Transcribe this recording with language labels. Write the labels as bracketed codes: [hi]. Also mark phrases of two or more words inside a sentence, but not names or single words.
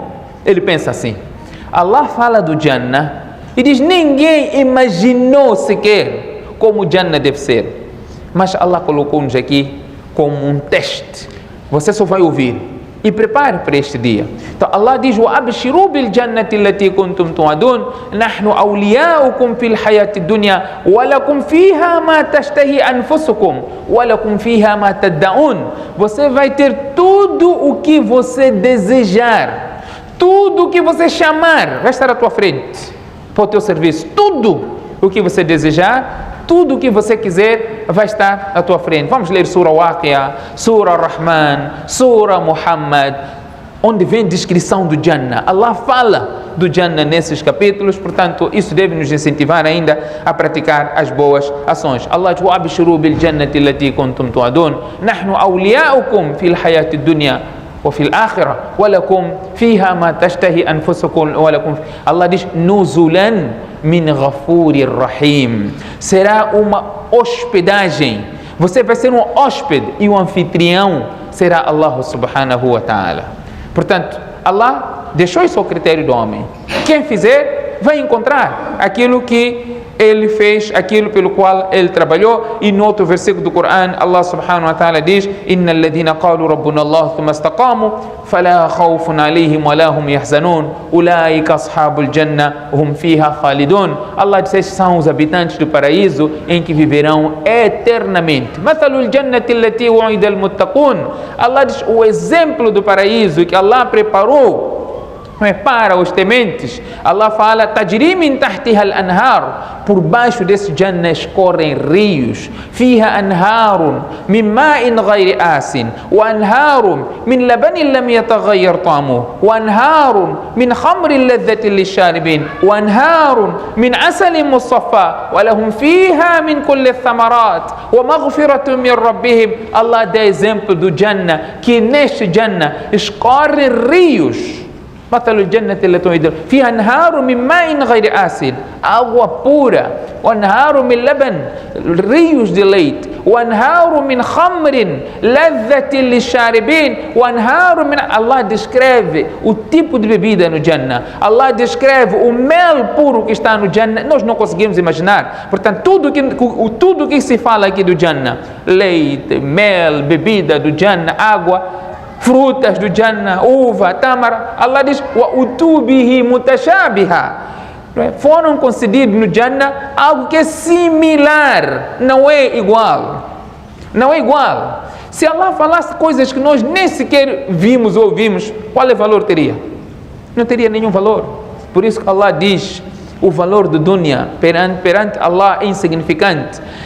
[pt] Ele pensa assim. Allah fala do Jannah e diz, ninguém imaginou sequer como o Jannah deve ser, mas Allah colocou-nos aqui como um teste. Você só vai ouvir e prepare para este dia. Então Allah diz, [ar] وَأَبْشِرُوا بِالْجَنَّةِ الَّتِي كُنْتُمْ تُوعَدُونَ نَحْنُ أَوْلِيَاؤُكُمْ فِي الْحَيَاةِ الدُّنْيَا وَلَكُمْ فِيهَا مَا تَشْتَهِي أَنفُسُكُمْ وَلَكُمْ فِيهَا مَا تَدَّعُونَ. [pt] Você vai ter tudo o que você desejar, tudo o que você chamar, vai estar à tua frente, para o teu serviço. Tudo o que você desejar, tudo o que você quiser vai estar à tua frente. Vamos ler Surah Waqiah, Surah Rahman, Surah Muhammad, onde vem descrição do Jannah. Allah fala do Jannah nesses capítulos, portanto, isso deve nos incentivar ainda a praticar as boas ações. Allah diz, [ar] وَأَبْشِرُوا بِالْجَنَّةِ الَّتِي كُنْتُمْ تُوعَدُونَ نَحْنُ أَوْلِيَاؤُكُمْ فِي الْحَيَاةِ الدُّنْيَا وفي الآخرة ولكم فيها ما تشتهي أنفسكم ولكم. Allah diz, نُزُلًا من غفور رحيم. [pt] Será uma hospedagem. Você vai ser um hóspede e o anfitrião será Allah [ar] سبحانه وتعالى. [pt] Portanto, Allah deixou isso ao critério do homem. Quem fizer vai encontrar aquilo que ele fez aquilo pelo qual ele trabalhou. E no outro versículo do Corão, [ar] الله سبحانه وتعالى diz: إن الذين قالوا ربنا الله ثم استقاموا فلا خوف عليهم ولا هم يحزنون أولئك أصحاب الجنة هم فيها خالدون. [pt] Allah diz: estes são os habitantes do paraíso em que viverão eternamente. [ar] مثل الجنة التي وعد المتقون. [pt] Allah diz: o exemplo do paraíso que Allah preparou para os tementes. [ar] Allah fala: تجري من تحتها الأنهار. [pt] Por baixo desse Jannah escorrem rios. [ar] فيها أنهار من ماء غير آسن وأنهار من لبن لم يتغير طعمه وأنهار من خمر لذة للشاربين وأنهار من عسل مصفى ولهم فيها من كل الثمرات ومغفرة من ربهم. [pt] Allah dá exemplo do Jannah, que neste Jannah escorrem rios. [ar] مثل الجنة التي وعد فيها أنهار من ماء غير آسن, [pt] água pura, [ar] وأنهار من لبن, [pt] rios de leite, [ar] وأنهار من خمر لذة للشاربين, وأنهار من. [pt] Allah descreve o tipo de bebida no Jannah. Allah descreve o mel puro que está no Jannah. Nós não conseguimos imaginar. Portanto, tudo que se fala aqui do Jannah, leite, mel, bebida do Jannah, água, frutas do Jannah, uva, tâmara, Allah diz: [ar] وأتوا به متشابها. [pt] Foram concedidos no Jannah algo que é similar, não é igual. Não é igual. Se Allah falasse coisas que nós nem sequer vimos ou ouvimos, qual é o valor teria? Não teria nenhum valor. Por isso que Allah diz: o valor do dunya perante Allah é insignificante.